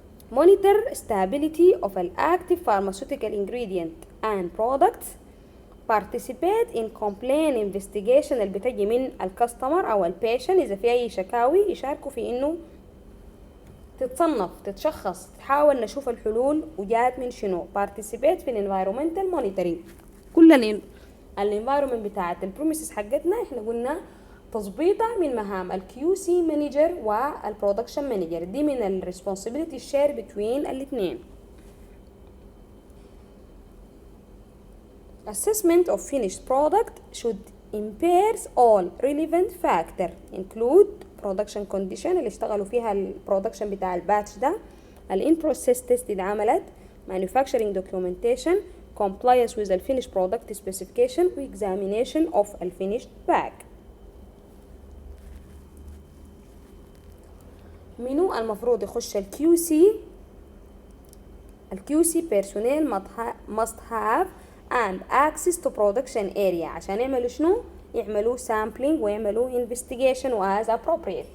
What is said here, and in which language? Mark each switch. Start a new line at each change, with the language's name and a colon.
English: monitor stability of an active pharmaceutical ingredient and products participate in complaint investigation
Arabic: اللي بتجي من الكاستمر او البيشن اذا في اي شكاوي يشاركوا في انه تتصنف تتشخص تحاول نشوف الحلول وجات من شنو. participate في environmental monitoring كل الانفايرومنت بتاعت البروميسز حقتنا احنا قلنا تظبيطها من مهام الكيو سي مانجر والبرودكشن مانجر دي من الريسبونسبيلتي الشير بين الاثنين.
English: Assessment of finished product should impairs all relevant factor include production condition
Arabic: اللي اشتغلوا فيها البرودكشن بتاع الباتش ده
English: in process test
Arabic: اللي عملت
English: manufacturing documentation compliance with the finished product specification و examination of the finished bag.
Arabic: منو المفروض يخش الكيو سي؟ الكيو سي
English: personnel must have and access to production area
Arabic: عشان يعملوا شنو؟ يعملوا sampling ويعملوا investigation و
English: as appropriate.